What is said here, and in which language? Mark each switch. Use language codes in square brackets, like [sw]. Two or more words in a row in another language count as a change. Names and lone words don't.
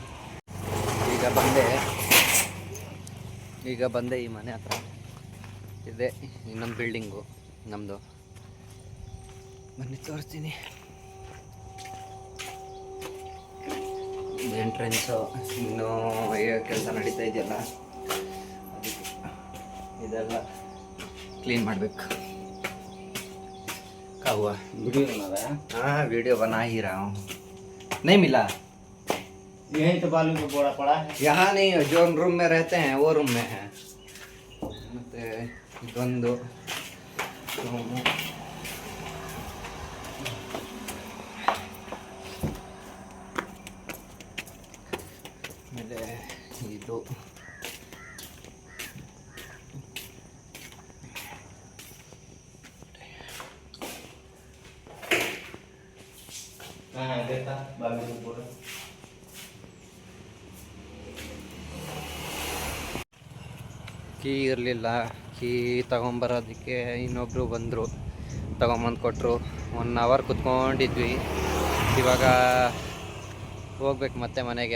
[kn] ಈಗ ಬಂದೆ ಈ ಮನೆ ಹತ್ರ ಇದೆ ಇನ್ನೊಂದು ಬಿಲ್ಡಿಂಗು ನಮ್ಮದು. ಬನ್ನಿ ತೋರಿಸ್ತೀನಿ. ಎಂಟ್ರೆನ್ಸು ಇನ್ನೂ ಕೆಲಸ ನಡೀತಾ ಇದೆಯಲ್ಲ, ಅದಕ್ಕೆ ಇದೆಲ್ಲ ಕ್ಲೀನ್ ಮಾಡಬೇಕು. [hi] काहुआ वीडियो बना रहा है? हाँ वीडियो बना ही रहा हूँ। नहीं मिला? यही तो बालू का बोरा पड़ा है। यहाँ नहीं, जो रूम में रहते हैं वो रूम में है। [kn] ಮತ್ತೆ ಇದೊಂದು ಆಮೇಲೆ ಇದು [hi] देखा बालू का बोरा। [kn] ಕೀ ಇರಲಿಲ್ಲ. ಕೀ ತಗೊಂಬರೋದಕ್ಕೆ ಇನ್ನೊಬ್ಬರು ಬಂದರು, ತಗೊಂಬಂದು ಕೊಟ್ಟರು. 1 ಅವರ್ ಕುತ್ಕೊಂಡಿದ್ವಿ. ಇವಾಗ ಹೋಗ್ಬೇಕು ಮತ್ತೆ ಮನೆಗೆ.